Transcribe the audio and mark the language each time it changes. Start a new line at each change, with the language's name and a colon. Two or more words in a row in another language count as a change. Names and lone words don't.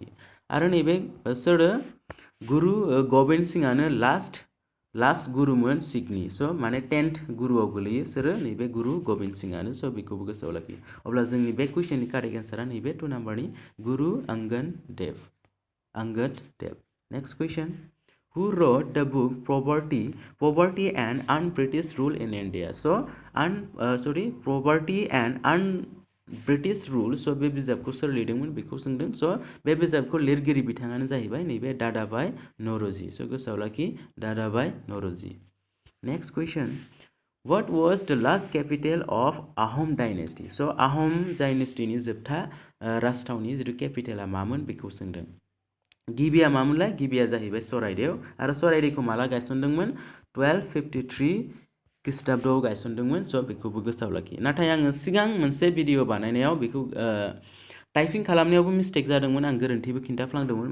Bodo: आरो नैबे सोरो गुरु गोबिन्द सिंहआनो लास्ट गुरुमोन सिखनि। स' माने 10th गुरुआव गोलैयो सोरो? नैबे गुरु गोबिन्द सिंहआनो। स' बेखौबो गोसोआव लाखि। अब्ला जोंनि बे कुइसननि
English: correct answer
Bodo: नैबे 2 नाम्बारनि गुरु अंगद देव।
English: next question, who wrote the book Poverty and Un-British Rule in India?
Bodo: So Poverty and Un-British Rule, so बे बिजाबखौ सोर लिरदोंमोन बेखौ सोंदों। स' बे बिजाबखौ लिरगिरि बिथाङानो जाहैबाय नैबे दादाभाई नौरोजी। स' गोसोआव लाखि, दादाभाई नौरोजी।
English: next question, what was the last capital of आहम डाइनेस्टि?
Bodo: स' आहम डाइनेस्टिनि जोबथा राजथावनि जिथु केपिटेला मामोन बेखौ सोंदों। गिबिया मामोनलाय? गिबिया जाहैबाय सराइदेव। आरो सराइदेवखौ माला गायसनदोंमोन? 1253 खृष्टाब्दआव गायसनदोंमोन। स' बेखौबो गोसोआव लाखि। नाथाय आङो सिगां मोनसे भिडिअ बानायनायाव बेखौ टाइपिं खालामनायावबो मिस्टेक जादोंमोन, आं गोरोन्थिबो खिन्थाफ्लांदोंमोन।